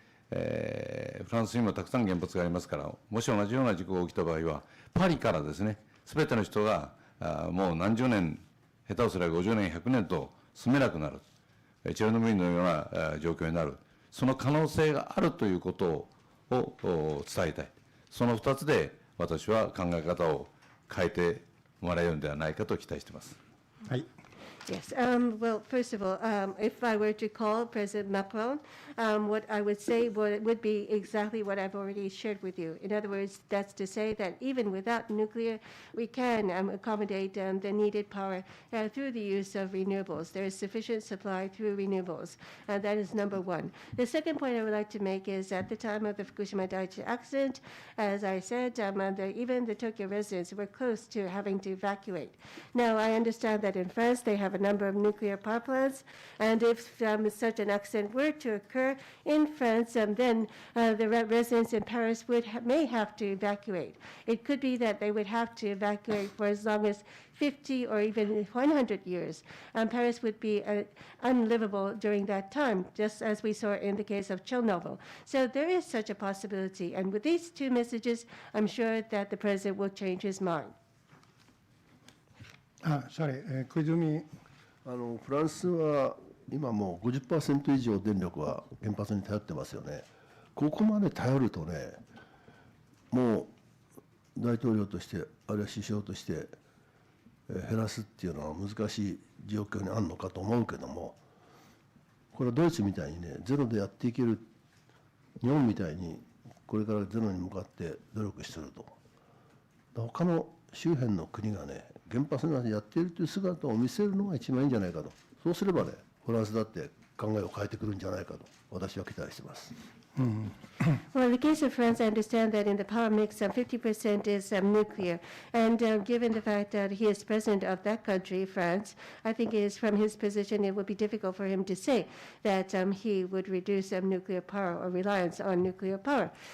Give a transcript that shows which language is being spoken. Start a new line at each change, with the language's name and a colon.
Japanese: フランスにもたくさん原発がありますから、もし同じような事故が起きた場合は、パリからですね、すべての人がもう何十年、下手をすれば50年、100年と住めなくなる、チェルノブイリのような状況になる、その可能性があるということを伝えたい、その2つで私は考え方を変えてもらえるのではないかと期待しています。はい。
English: Yes. Well, first of all, if I were to call President Macron, what I would say would be exactly what I've already shared with you. In other words, that's to say that even without nuclear, we can accommodate the needed power through the use of renewables. There is sufficient supply through renewables. That is number one. The second point I would like to make is at the time of the Fukushima Daiichi accident, as I said, even the Tokyo residents were close to having to evacuate. Now, I understand that in France, they have a number of nuclear power plants, and if such an accident were to occur in France, then the residents in Paris may have to evacuate. It could be that they would have to evacuate for as long as 50 or even 100 years. Paris would be unlivable during that time, just as we saw in the case of Chernobyl. So there is such a possibility, and with these two messages, I'm sure that the president will change his mind. Sorry, 小泉。
Japanese: フランスは今もう 50% 以上電力は原発に頼ってますよね。ここまで頼るとね、もう大統領として、あるいは首相として減らすっていうのは難しい状況にあるのかと思うけども、これはドイツみたいにね、ゼロでやっていける、日本みたいにこれからゼロに向かって努力すると。他の周辺の国がね、原発などやっているという姿を見せるのが一番いいんじゃないかと。そうすればね、フランスだって考えを変えてくるんじゃないかと私は期待しています。
English: Well, in the case of France, I understand that in the power mix, 50% is nuclear. And given the fact that he is president of that country, France, I think it is from his position, it would be difficult for him to say that he would reduce nuclear power or reliance on nuclear power.